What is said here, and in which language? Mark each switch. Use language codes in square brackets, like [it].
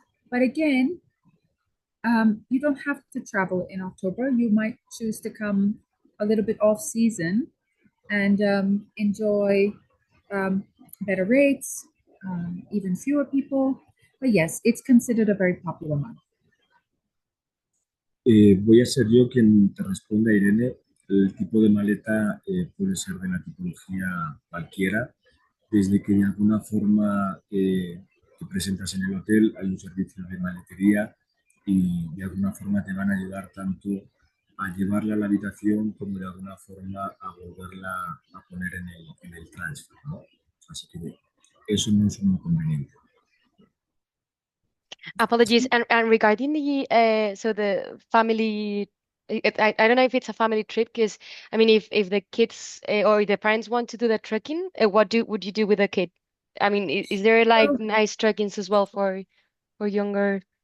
[en] But again, you don't have to travel in October. You might choose to come a little bit off season and enjoy better rates, even fewer people. But yes, it's considered a very popular month. [es] Voy a ser yo quien te responda, Irene. El tipo de maleta puede ser de la tipología cualquiera, desde que de alguna forma te presentas en el hotel, hay un servicio de maletería y de alguna forma te van a ayudar tanto a llevarla a la habitación como de alguna forma a volverla a poner en el transfer, ¿no? Así que eso no es un inconveniente. [en] Apologies. And regarding the family, I don't know if it's a family trip, because I mean, if the kids or the parents want to do the trekking, what would you do with a kid? I mean, is there like nice trekkings as well for younger?